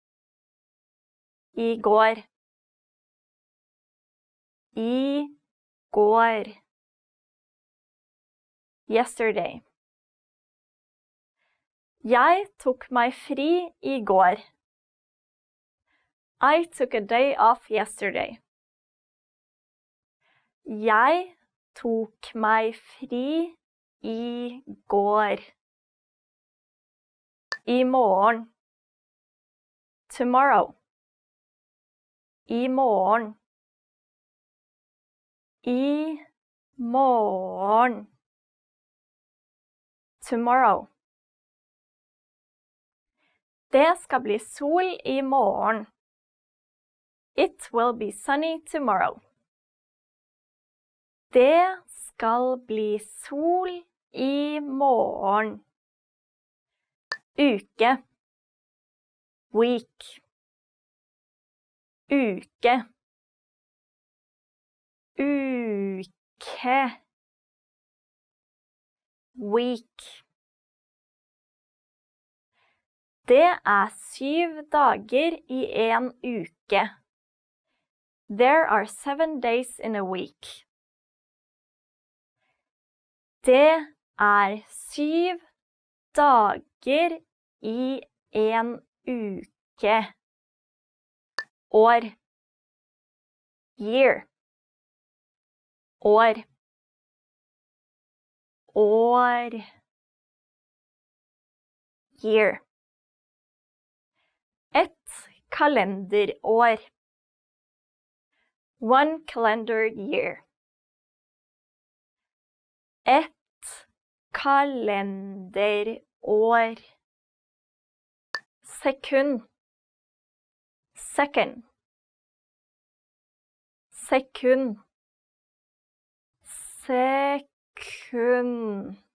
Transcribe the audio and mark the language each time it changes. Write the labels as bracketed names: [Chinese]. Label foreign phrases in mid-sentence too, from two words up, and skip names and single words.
[Norwegian] I går. I går. Yesterday. Jeg tok meg fri I går. [English] I took a day off yesterday. [Norwegian] Jeg tok meg fri I går. I morgen. Tomorrow. I morgen. I morgen. [English] Tomorrow. [Norwegian] Det skal bli sol I morgen. [English] It will be sunny tomorrow. [Norwegian] Det skal bli sol I morgen. Uke. Week. Uke. Uke. Week. Det 7 dager I en uke. [English] There are 7 days in a week. [Norwegian] Det 7 dager I en uke. År. Year. År. År. Year. Et kalenderår. [English] One calendar year. [Norwegian] Et kalenderår. Sekund. Second. Sekund. Sekund.